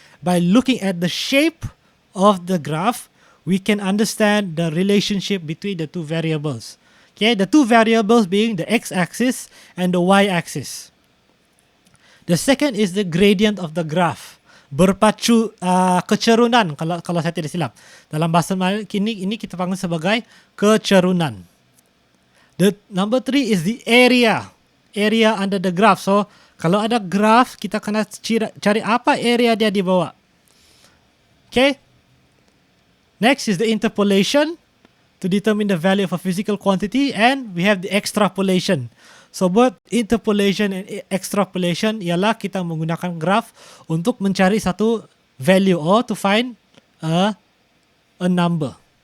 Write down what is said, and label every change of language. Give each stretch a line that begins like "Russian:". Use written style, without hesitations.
English: By looking at the shape of the graph, we can understand the relationship between the two variables. Okay, the two variables being the x-axis and the y-axis. The second is the gradient of the graph.
Malay: Berpacu kecerunan, kalau saya tidak silap. Dalam bahasa Melayu ini kita panggil sebagai kecerunan.
English: The number 3 is the area under the graph.
Malay: So kalau ada graph, kita kena cari apa area dia di bawah. Okay.
English: Next is the interpolation to determine the value of a physical quantity, and we have the extrapolation.
Malay: So buat interpolation and extrapolation ialah kita menggunakan graph untuk mencari satu value
English: or to find a number.